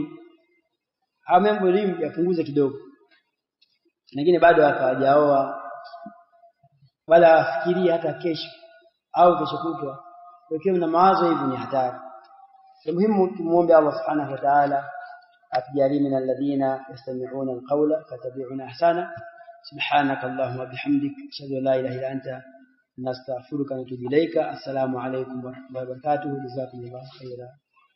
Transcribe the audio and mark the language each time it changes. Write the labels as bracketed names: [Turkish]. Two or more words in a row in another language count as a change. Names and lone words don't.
[Swahili] Hao mambo elimu yapunguze kidogo. Wengine bado hawajaoa wala wafikiria hata kesho au kesho kutwa. Ukiwa na mawazo hivi ni hatari. Muhimu tumuombe [Arabic] الله سبحانه وتعالى [Swahili] atujalie [Arabic] من الذين يستمعون القول فيتبعون أحسن. سبحانك اللهم بحمدك أشهد أن لا إله إلا أنت نستغفرك ونتوب إليك. السلام عليكم ورحمة الله وبركاته. جزاكم الله خيرا.